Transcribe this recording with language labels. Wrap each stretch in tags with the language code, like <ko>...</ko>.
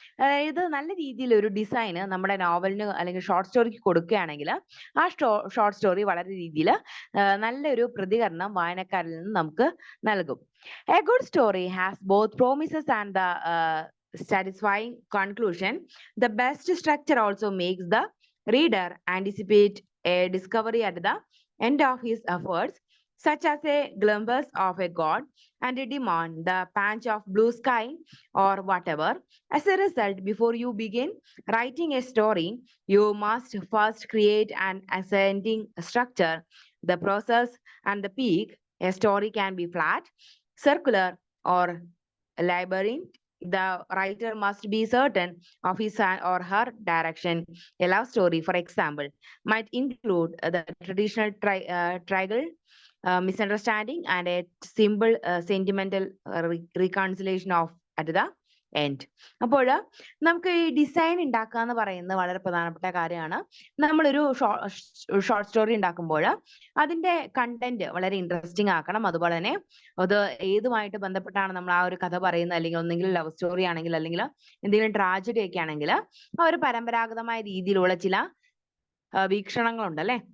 <ml>അതായത് നല്ല രീതിയിൽ ഒരു ഡിസൈന് നമ്മുടെ നോവലിന് അല്ലെങ്കിൽ ഷോർട്ട് സ്റ്റോറിക്ക് കൊടുക്കുകയാണെങ്കിൽ ആ ഷോർട്ട് സ്റ്റോറി വളരെ രീതിയിൽ നല്ലൊരു പ്രതികരണം വായനക്കാരിൽ നിന്ന് നമുക്ക് നൽകും.</ml> <en>A good story has both promises and the satisfying conclusion. The best structure also makes the reader anticipate a discovery at the end of his efforts, such as a glimpse of a god and a demand the patch of blue sky or whatever. As a result, before you begin writing a story, you must first create an ascending structure, the process and the peak. A story can be flat, circular, or labyrinth. The writer must be certain of his or her direction. A love story, for example, might include the traditional triangle, misunderstanding, and a simple sentimental reconciliation of at the end.</en> <ml>അപ്പോൾ നമുക്ക് ഈ design ഉണ്ടാക്കുക എന്ന് പറയുന്നത് വളരെ പ്രധാനപ്പെട്ട കാര്യമാണ്. നമ്മളൊരു ഷോർട്ട് സ്റ്റോറി ഉണ്ടാക്കുമ്പോൾ അതിന്റെ കണ്ടന്റ് വളരെ ഇൻട്രസ്റ്റിംഗ് ആക്കണം. അതുപോലെ തന്നെ അത് ഏതുമായിട്ട് ബന്ധപ്പെട്ടാണ് നമ്മൾ ആ ഒരു കഥ പറയുന്നത്, അല്ലെങ്കിൽ ഒന്നെങ്കിലും ലവ് സ്റ്റോറി ആണെങ്കിൽ അല്ലെങ്കിൽ എന്തെങ്കിലും ട്രാജഡി ഒക്കെ ആണെങ്കിൽ ആ ഒരു പരമ്പരാഗതമായ രീതിയിലുള്ള ചില വീക്ഷണങ്ങളുണ്ട് അല്ലെ.</ml>